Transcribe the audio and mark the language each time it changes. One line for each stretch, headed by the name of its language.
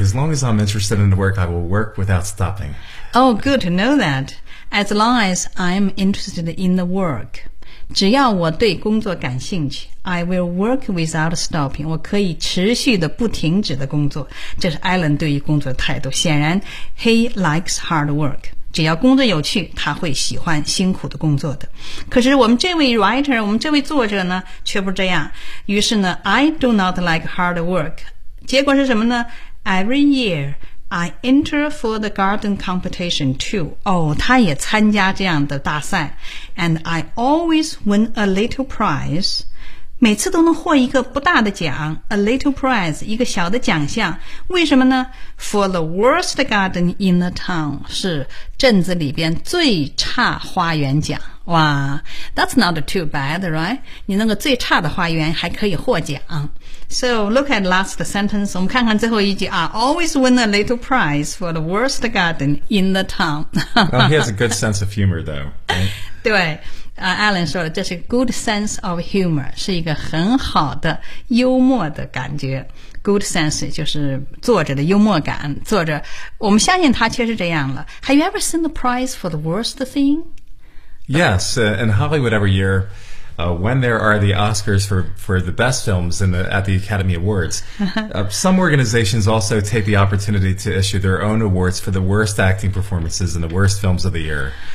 English: As long as I'm interested in the work, I will work without stopping. Oh, good to know that. As long as I'm interested in the work,
Chinese: 只要我对工作感兴趣
English: I will work without stopping.
Chinese: 我可以持续的不停止的工作。这是 Alan 对于工作的态度。显然
English: he likes hard work.
Chinese: 只要工作有趣，他会喜欢辛苦的工作的。可是我们这位 writer, 我们这位作者呢，却不这样。于是呢
English: I do not like hard work.
Chinese: 结果是什么呢
English: ?Every year, I enter for the garden competition too.
Chinese: 他也参加这样的大赛。
English: And I always win a little prize.
Chinese: 每次都能获一个不大的奖。
English: A little prize,
Chinese: 一个小的奖项。为什么呢?
English: For the worst garden in the town,
Chinese: 是镇子里边最差花园奖。
English: 哇 that's not too bad, right?
Chinese: 你那个最差的花园还可以获奖。
English: So, look at last sentence.
Chinese: 我们看看最后一句
English: I always win a little prize for the worst garden in the town. Well, he has a good sense of humor, though.、 Right?
Chinese: 对、Alan 说了这是
English: good sense of humor,
Chinese: 是一个很好的幽默的感觉。 Good sense 就是作者的幽默感。作者我们相信他确实这样了。
English: Have you ever seen the prize for the worst thing? Yes, in Hollywood every year,when there are the Oscars for the best films at the Academy Awards, some organizations also take the opportunity to issue their own awards for the worst acting performances and the worst films of the year.